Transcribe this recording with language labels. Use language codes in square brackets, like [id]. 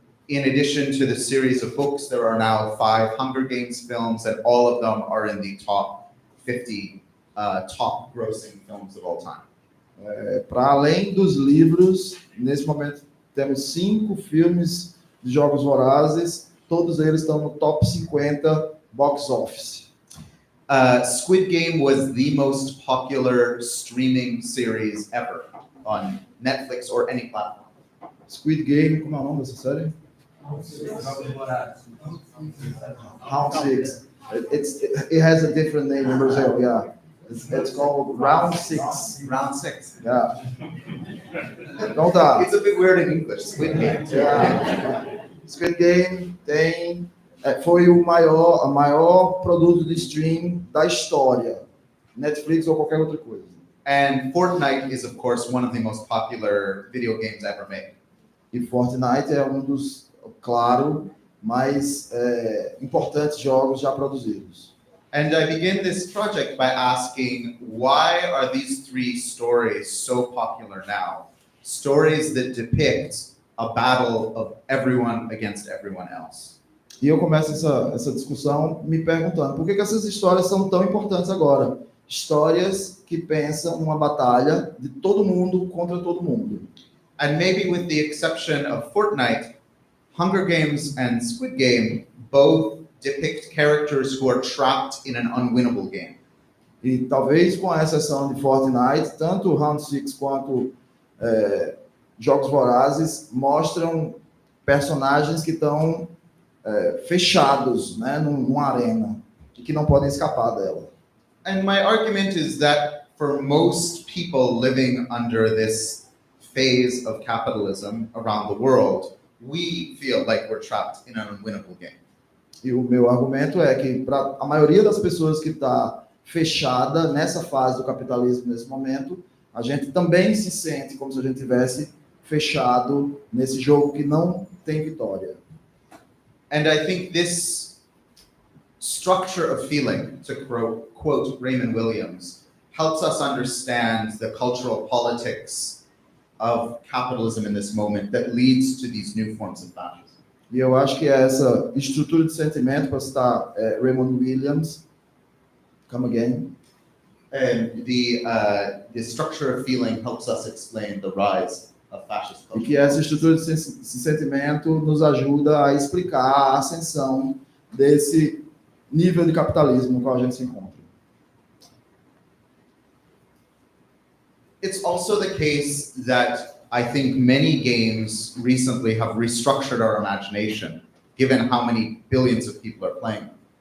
[en] In addition to the series of books, there are now 5 Hunger Games films, and all of them are in the top 50 top grossing films of all time. [pt] Para além dos livros, nesse momento temos 5 filmes de jogos vorazes, todos eles estão no top 50 box office. [en] Squid Game was the most popular streaming series ever on Netflix or any platform. [pt] Squid Game, como é o nome dessa série? Round 6. [en] It has a different name in Brazil, yeah. It's called Round 6. Round 6. [pt] Yeah. Então tá. [en] It's a bit weird in English. Squid Game. Yeah. [pt] Squid Game foi o maior produto de stream da história. Netflix ou qualquer outra coisa. [en] And Fortnite is, of course, one of the most popular video games ever made. [pt] E Fortnite é um dos, claro, mais importantes jogos já produzidos. [en] And I begin this project by asking, why are these three stories so popular now? Stories that depict a battle of everyone against everyone else. [pt] E eu começo essa discussão me perguntando por que essas histórias são tão importantes agora? Histórias que pensam numa batalha de todo mundo contra todo mundo. [en] And maybe with the exception of Fortnite, Hunger Games and Squid Game both depict characters who are trapped in an unwinnable game. [pt] E talvez com a exceção de Fortnite, tanto Round 6 quanto Jogos Vorazes mostram personagens que estão fechados, né, numa arena e que não podem escapar dela. [en] And my argument is that for most people living under this phase of capitalism around the world, we feel like we're trapped in an unwinnable game. [pt] E o meu argumento é que para a maioria das pessoas que está fechada nessa fase do capitalismo nesse momento, a gente também se sente como se a gente tivesse fechado nesse jogo que não tem vitória. [en] And I think this structure of feeling, to quote Raymond Williams, helps us understand the cultural politics of capitalism in this moment that leads to these new forms of fascism. [pt] E eu acho que essa estrutura de sentimento, para citar Raymond Williams, [en] come again. And the structure of feeling helps us explain the rise of fascist [pt] E [en] culture. [pt] que essa estrutura de sentimento nos ajuda a explicar a ascensão desse nível de capitalismo no qual a gente se encontra. [en] It's also the case that I think many games recently have restructured our imagination, given how many billions of people are playing them.